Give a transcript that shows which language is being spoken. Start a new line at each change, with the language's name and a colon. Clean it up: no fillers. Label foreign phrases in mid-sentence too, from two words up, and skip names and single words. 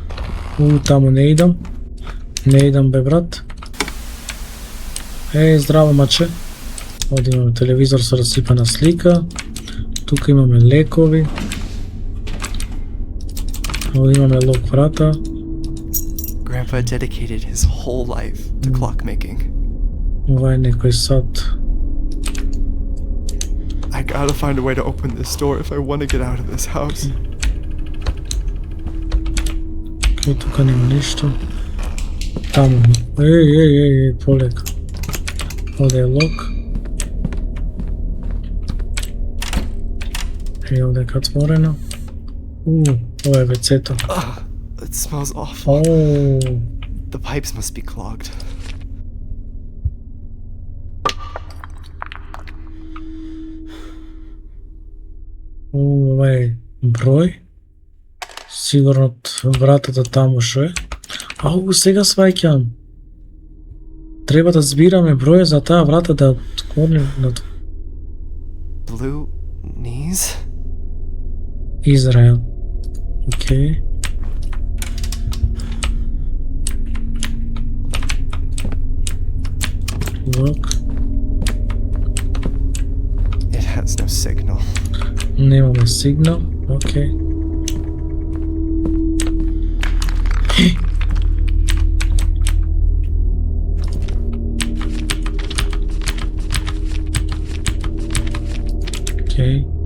Macedonian: Таму не идам. Бе брат. Здраво маче. Овде имаме телевизор со расипана слика. Тука имаме лекови. Овде имаме лок врата.
English: Grandpa dedicated his whole life to clockmaking.
Macedonian: Ова е некој сат.
English: I gotta find a way to open this door if I want to get out of this house.
Macedonian: Тука нема ништо. Таму. Еј, полека. Овде е лок. Овде е отворено. Ова е вецето.
English: It smells awful. The pipes must be clogged.
Macedonian: Ова е број. Сигурно вратата таму шо е. Сега сваќам. Треба да збираме број за таа врата да отворим.
English: Blue knees?
Macedonian: Израел. Окей.
English: Look. It has no signal.
Macedonian: Немаме сигнал. Окей. Окей.